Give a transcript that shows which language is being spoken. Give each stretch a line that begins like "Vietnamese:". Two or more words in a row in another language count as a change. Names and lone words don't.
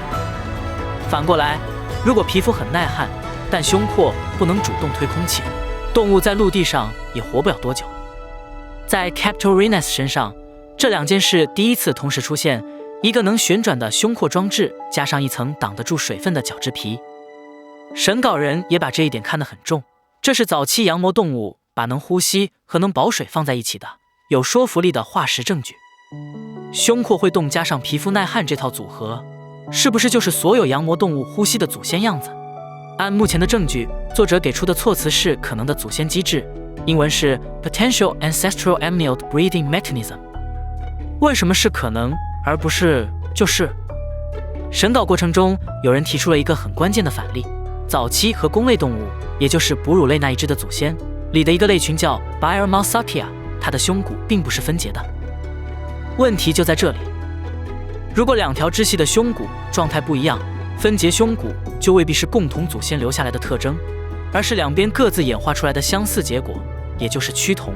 Chinese: 反過來，如果皮膚很耐旱，但胸廓不能主動推空氣，動物在陸地上也活不了多久。在 Captorinus 身上，這2件事第一次同時出現，一個能旋轉的胸廓裝置，加上一層擋得住水分的角質皮。審稿人也把這一點看得很重，這是早期羊膜動物把能呼吸和能保水放在一起的有說服力的化石證據。胸廓會動加上皮膚耐旱這套組合，是不是就是所有羊膜動物呼吸的祖先樣子？按目前的證據，作者給出的措辭是可能的祖先機制，英文是
English: potential ancestral amniote breathing mechanism。
Chinese: 為什麼是可能而不是就是？審稿過程中，有人提出了一個很關鍵的反例，早期和公類動物，也就是哺乳類那一支的祖先裡的一個類群叫 Biomalsakia， 它的胸骨並不是分節的。問題就在這裡，如果2條支系的胸骨狀態不一樣，分節胸骨就未必是共同祖先留下來的特徵，而是兩邊各自演化出來的相似結果，也就是趨同。